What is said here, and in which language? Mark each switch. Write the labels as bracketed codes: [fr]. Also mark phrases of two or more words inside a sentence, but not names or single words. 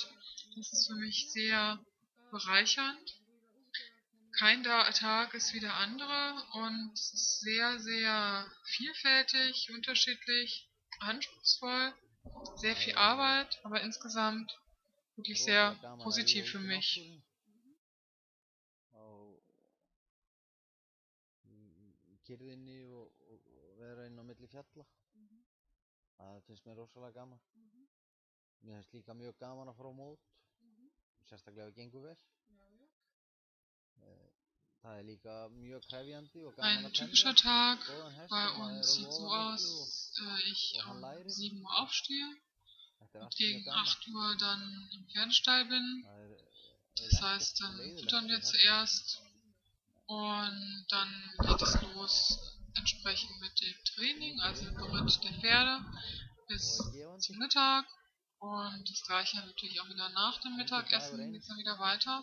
[de] Das ist für mich sehr bereichernd. Kein Tag ist wie der andere und es ist sehr, sehr vielfältig, unterschiedlich, anspruchsvoll, sehr viel Arbeit, aber insgesamt wirklich sehr positiv für mich. [is] Kyrðinni og vera inn á milli fjalla. Það finnst mér rosalega gaman. Mér finnst líka mjög gaman að fara á mót, sérstaklega ef það gengur vel. Það líka mjög krefjandi og gaman [de] Ein typischer Tag bei uns sieht so aus, ich um 7 Uhr aufstehe und gegen 8 Uhr dann im Pferdestall bin. Das heißt, dann füttern wir zuerst und dann geht es los entsprechend mit dem Training, also dem Beritt der Pferde bis zum Mittag und das gleiche natürlich auch wieder nach dem Mittagessen, geht es dann wieder weiter.